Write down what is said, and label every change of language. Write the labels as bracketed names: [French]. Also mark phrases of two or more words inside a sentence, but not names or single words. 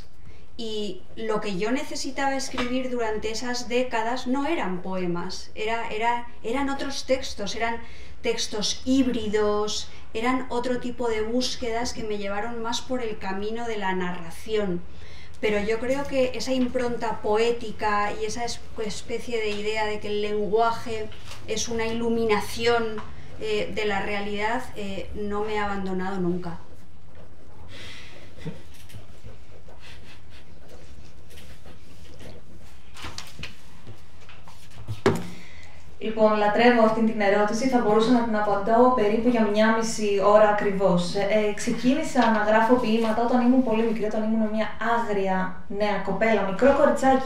[Spanish] Y lo que yo necesitaba escribir durante esas décadas no eran poemas, eran otros textos, eran textos híbridos, eran otro tipo de búsquedas que me llevaron más por el camino de la narración. Pero yo creo que esa impronta poética y esa especie de idea de que el lenguaje es una iluminación de la realidad no me ha abandonado nunca. [Greek] Λοιπόν, λατρεύω αυτή την ερώτηση, θα μπορούσα να την απαντώ περίπου για 1,5 ώρα ακριβώς. Ξεκίνησα να γράφω ποίηματα όταν ήμουν πολύ μικρή, όταν ήμουν μια άγρια νέα κοπέλα, μικρό κοριτσάκι.